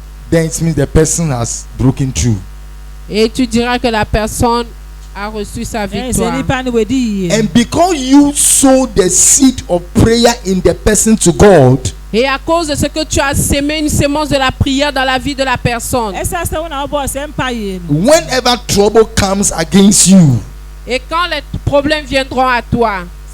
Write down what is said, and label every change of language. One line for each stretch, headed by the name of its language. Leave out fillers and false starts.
English: Then it means the person has broken through.
French: Et tu diras que la personne a reçu sa victoire.
English: And because you sow the seed of prayer in the person to God,
French: Et à cause de ce que tu as sémé une semence de la prière dans la vie de la personne,
English: whenever trouble comes against you,
French: et quand les problèmes viendront à toi,